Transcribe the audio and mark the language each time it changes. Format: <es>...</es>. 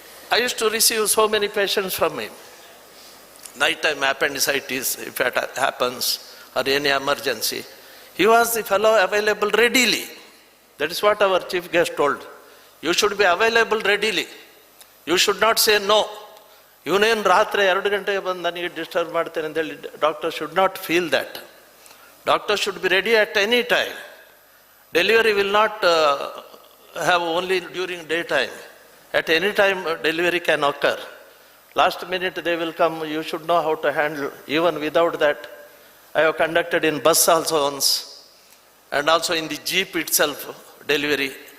<en>I used to receive so many patients from him. Nighttime appendicitis, if it happens, or any emergency. He was the fellow available readily. That is what our chief guest told. You should be available readily. You should not say no.</en> <kn>ಇವನೇನು ರಾತ್ರಿ 2 ಗಂಟೆಗೆ ಬಂದು ನನಗೆ disturb ಮಾಡ್ತೇನೆ ಅಂತ ಹೇಳಿ</kn> <en>Doctor should not feel that. Doctor should be ready at any time. Delivery will not have only during daytime. At any time delivery can occur. Last minute they will come, you should know how to handle. Even without that, I have conducted in bus also once, and also in the jeep itself, delivery.</en>